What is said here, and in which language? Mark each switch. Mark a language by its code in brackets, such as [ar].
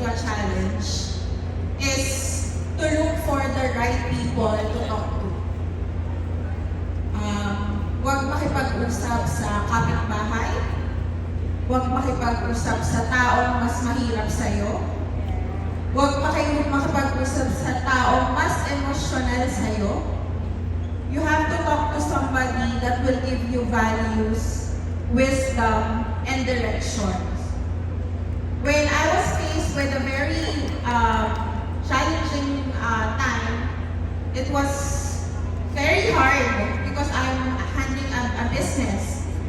[en] a challenge is to look for the right people to talk to. [tl] Huwag makipag-usap sa kapitbahay, huwag makipag-usap sa taong mas mahirap sa'yo, huwag makipag-usap sa taong mas emosyonal sa'yo. [en] You have to talk to somebody that will give you values, wisdom, and directions. When I was faced with a very challenging time, it was very hard because I'm handling a business.